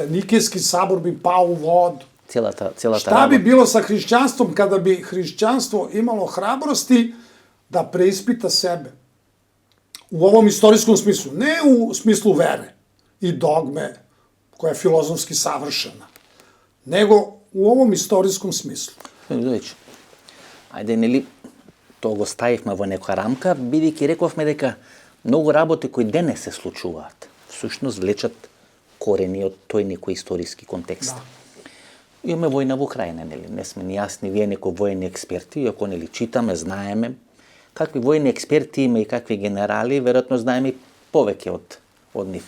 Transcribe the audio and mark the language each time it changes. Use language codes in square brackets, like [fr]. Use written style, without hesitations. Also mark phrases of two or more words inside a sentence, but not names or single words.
[sr] Nikejski sabor bi pao u vodu. Šta bi bilo sa hrišćanstvom kada bi hrišćanstvo imalo hrabrosti da preispita sebe? U ovom istorijskom smislu, ne u smislu vere i dogme, koja je filozofski savršena, nego u ovom istorijskom smislu. [mk] Ајде, нели, тоа го ставивме во некоја рамка, бидејќи рековме дека многу работи кои денес се случуваат, всушност влечат корени од тој некој историски контекст. Имаме војна во Украина, нели, не сме ни јасни, вие некои војни експерти, ако нели читаме, знаеме, какви војни експерти има и какви генерали, веројатно знаеме и повеќе од нив.